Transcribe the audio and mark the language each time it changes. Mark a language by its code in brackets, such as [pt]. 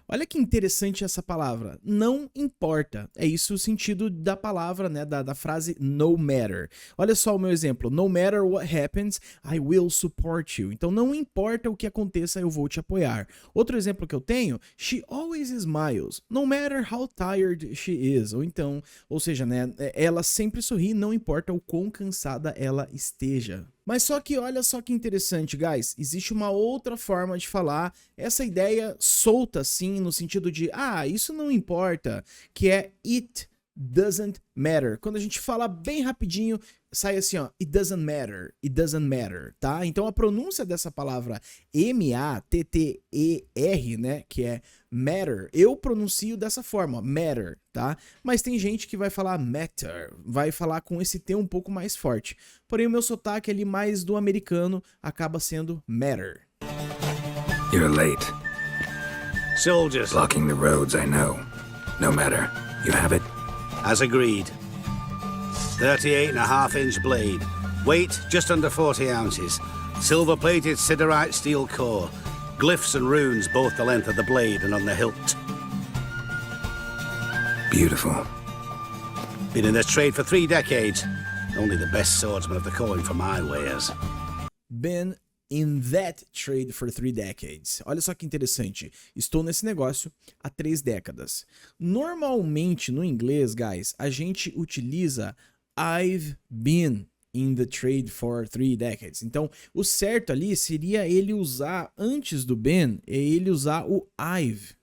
[pt] Olha que interessante essa palavra. Não importa. É isso o sentido da palavra, né? Da frase [en] no matter. [pt] Olha só o meu exemplo. [en] No matter what happens, I will support you. [pt] Então não importa o que aconteça, eu vou te apoiar. Outro exemplo que eu tenho, [en] she always smiles, no matter how tired she is. [pt] Ou seja, né? Ela sempre sorri, não importa o quão cansada ela esteja. Mas só que olha só que interessante, guys, existe uma outra forma de falar essa ideia solta assim, no sentido de, isso não importa, que é [en] it doesn't matter. [pt] Quando a gente fala bem rapidinho, sai assim, ó, [en] it doesn't matter, [pt] tá? Então a pronúncia dessa palavra M-A-T-T-E-R, né, que é matter, eu pronuncio dessa forma, matter, tá? Mas tem gente que vai falar matter, vai falar com esse T um pouco mais forte. Porém o meu sotaque ali mais do americano acaba sendo matter. [en] You're late. Soldiers. Blocking the roads, I know. No matter. You have it? As agreed. 38.5-inch blade. Weight just under 40 ounces. Silver-plated siderite steel core. Glyphs and runes both the length of the blade and on the hilt. Beautiful. Been in this trade for 3 decades. Only the best swordsman of the calling for my wares. Been in that trade for 3 decades. [pt] Olha só que interessante. Estou nesse negócio há 3 décadas. Normalmente no inglês, guys, a gente utiliza [en] I've been in the trade for 3 decades. [pt] Então, o certo ali seria ele usar, antes do been, ele usar o I've.